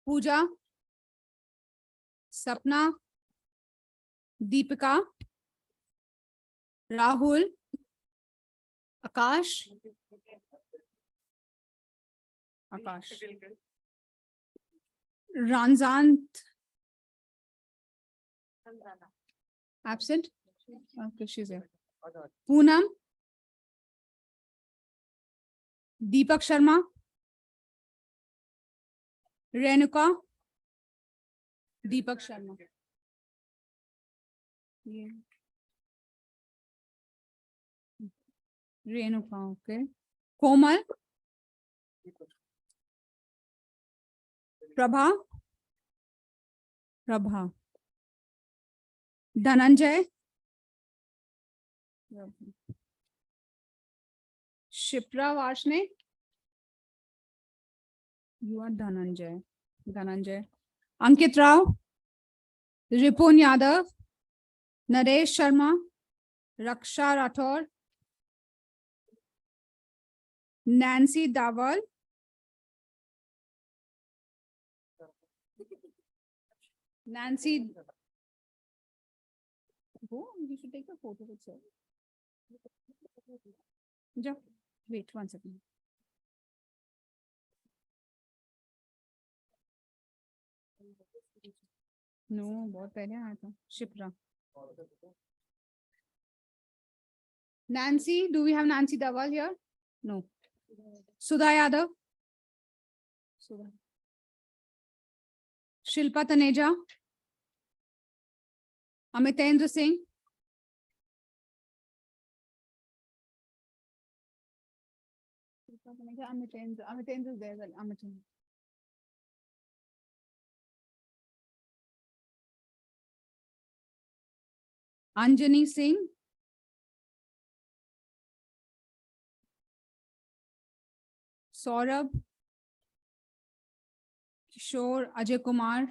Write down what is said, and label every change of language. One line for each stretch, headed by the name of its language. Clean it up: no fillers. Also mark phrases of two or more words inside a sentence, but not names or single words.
English: Pooja, Sapna, Deepika, Rahul, Akash, Ranzant, absent. Okay, she's here. Poonam, Deepak Sharma, Renuka, Deepak Sharma. Yeah. Renuka, okay. Komal, Prabha, Dhananjay, Shipra Vashne, you are Dhananjay, Ankit Rao, Ripun Yadav, Naresh Sharma, Raksha Rathor, Nancy Dawal, Nancy. Go, you should take a photo with sir. Wait 1 second. No,
Hindi: बहुत पहले आया था.
English: Shipra. Nancy, do we have Nancy Dawal here? No. Sudha Yadav. Sudha. Shilpa Taneja. Amitendra Singh. Amitendra is there. Amitendra. Anjani Singh. Saurabh. Kishore, Ajay Kumar.